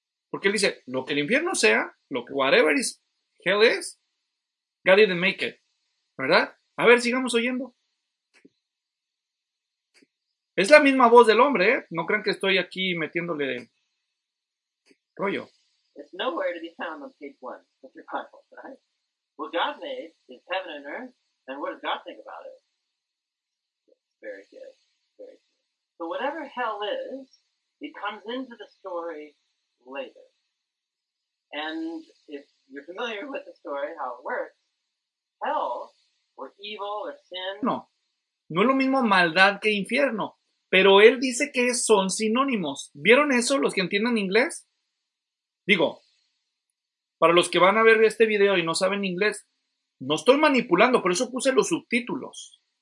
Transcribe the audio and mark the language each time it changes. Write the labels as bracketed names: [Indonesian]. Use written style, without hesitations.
[Spanish] Porque él dice, lo que el infierno sea, lo que [English] whatever is hell is, God didn't make it. [Spanish] ¿Verdad? A ver, sigamos oyendo. Es la misma voz del hombre, ¿eh? No crean que estoy aquí metiéndole rollo. [English] It's nowhere to be found on page one of your Bible, right? What God made is heaven and earth, and what does God think about it? Very good, very good. So whatever hell is, it comes into the story later. And if you're familiar with the story, how it works, hell, or evil, or sin... [Spanish] No, no es lo mismo maldad que infierno. Pero él dice que son sinónimos. ¿Vieron eso los que entienden inglés? Digo, para los que van a ver este video y no saben inglés, no estoy manipulando, por eso puse los subtítulos.